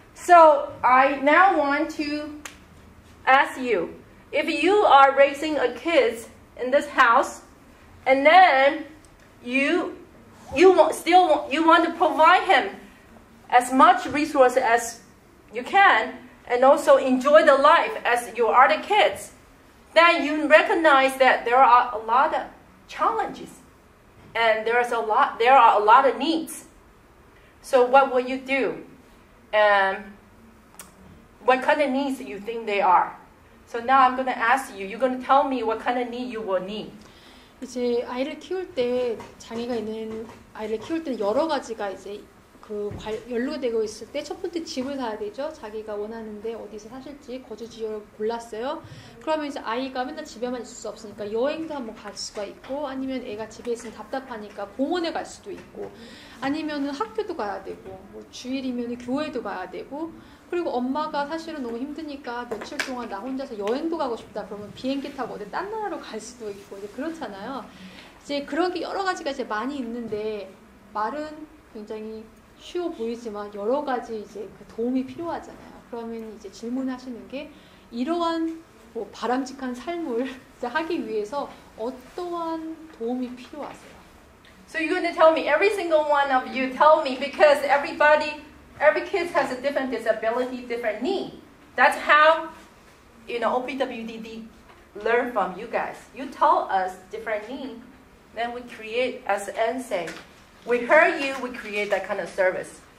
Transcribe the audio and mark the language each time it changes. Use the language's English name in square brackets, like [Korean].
[English] So I now want to ask you, if you are raising a kid in this house, and then you want to provide him as much resource as you can, and also enjoy the life as you are the kids, then you recognize that there are a lot of challenges and there are a lot of needs. So what will you do? And what kind of needs do you think they are? So now I'm going to ask you, you're going to tell me what kind of need you will need. [Korean] 이제 아이를 키울 때 장애가 있는 아이를 키울 때는 여러 가지가 이제 연루되고 있을 때 첫 번째 집을 사야 되죠. 자기가 원하는데 어디서 사실지 거주 지역을 골랐어요. 그러면 이제 아이가 맨날 집에만 있을 수 없으니까 여행도 한번 갈 수가 있고, 아니면 애가 집에 있으면 답답하니까 공원에 갈 수도 있고, 아니면은 학교도 가야 되고, 뭐 주일이면 교회도 가야 되고, 그리고 엄마가 사실은 너무 힘드니까 며칠 동안 나 혼자서 여행도 가고 싶다 그러면 비행기 타고 어디 딴 나라로 갈 수도 있고 이제 그렇잖아요. 이제 그런 게 여러 가지가 이제 많이 있는데 말은 굉장히 쉬워 보이지만 여러 가지 이제 그 도움이 필요하잖아요. 그러면 이제 질문하시는 게 이러한 뭐 바람직한 삶을 하기 위해서 어떠한 도움이 필요하세요? [English] So you're going to tell me, every single one of you tell me, because every kid has a different disability, different need. That's how, OPWDD learn from you guys. You tell us different need, then we create, as Anne said, we heard you, we create that kind of service.